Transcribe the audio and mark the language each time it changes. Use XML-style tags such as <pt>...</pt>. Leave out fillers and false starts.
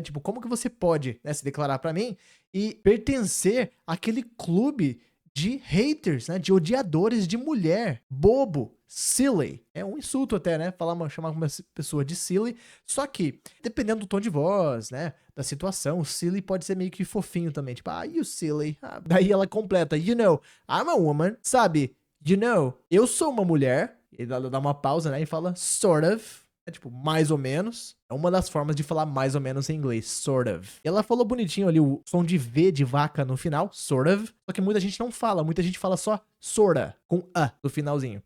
<pt>Tipo, como que você pode, né, se declarar pra mim e pertencer àquele clube de haters, né? De odiadores de mulher. Bobo. Silly. É um insulto até, né? Chamar uma pessoa de silly. Só que, dependendo do tom de voz, né? Da situação, o silly pode ser meio que fofinho também.</pt> <en>Tipo, you silly.</en> <pt>Daí ela completa,</pt> <en>you know, I'm a woman.</en> <pt>Sabe,</pt> <en>you know,</en> <pt>eu sou uma mulher. E ela dá uma pausa, né? E fala,</pt> <en>sort of.</en> <pt>É tipo, mais ou menos. É uma das formas de falar mais ou menos em inglês,</pt> <en>sort of.</en> <pt>E ela falou bonitinho ali o som de V de vaca no final,</pt> <en>sort of.</en> <pt>Só que muita gente não fala, muita gente fala só sorta, com a no finalzinho.</pt>